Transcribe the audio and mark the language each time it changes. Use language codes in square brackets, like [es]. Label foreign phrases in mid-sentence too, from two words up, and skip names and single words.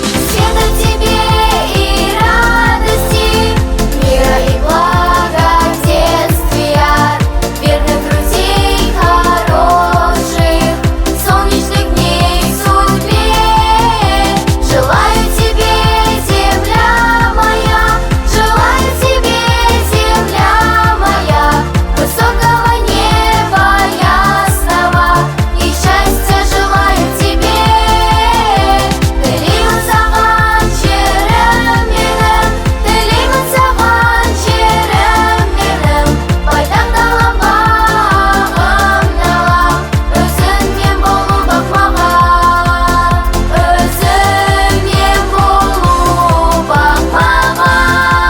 [ru] Света тебе и радости, мира и благоденствия, верных друзей хороших, солнечных дней в судьбе. Желаю тебе, земля моя, желаю тебе, земля моя, высокого неба ясного и счастья желаю тебе. [kk] Тілеймін саған жерім менің, тілеймін саған жерім менің. Байтақ далам, ағым далам, өзіңмен болу бақ маған, өзіңмен болу бақ маған.